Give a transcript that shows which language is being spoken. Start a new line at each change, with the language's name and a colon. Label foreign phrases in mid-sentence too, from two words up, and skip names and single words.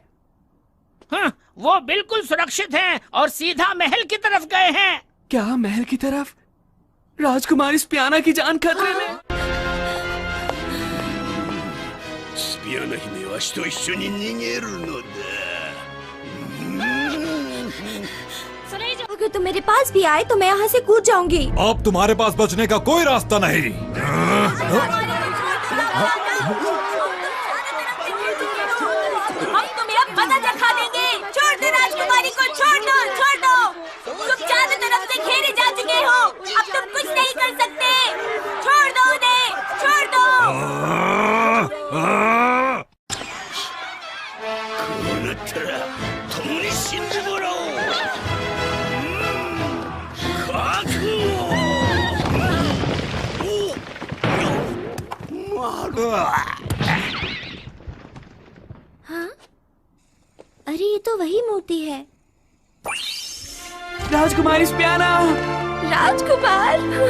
Hindi: हाँ, वो बिल्कुल सुरक्षित हैं और सीधा महल की तरफ गए हैं। क्या महल की तरफ? राजकुमारी स्पियाना की जान खतरे में।
Japanese: スピアナ姫は私と一緒に逃げるのだ。
Hindi: अगर तुम मेरे पास भी आए तो मैं यहाँ से कूद जाऊंगी। अब तुम्हारे पास बचने का कोई रास्ता नहीं। हम तुम्हें अब मजा चखा देंगे। छोड़ दो राजकुमारी को, छोड़ दो, छोड़ दो। तुम चारों तरफ से घेरे जा चुके हो, अब तुम कुछ नहीं कर सकते। छोड़ दो उन्हें, छोड़ दो।
Japanese: こうなったら共に死んでもらおう。覚悟。
Hindi: हाँ? अरे ये तो वही मूर्ति है। राजकुमारी स्पियाना। राजकुमार।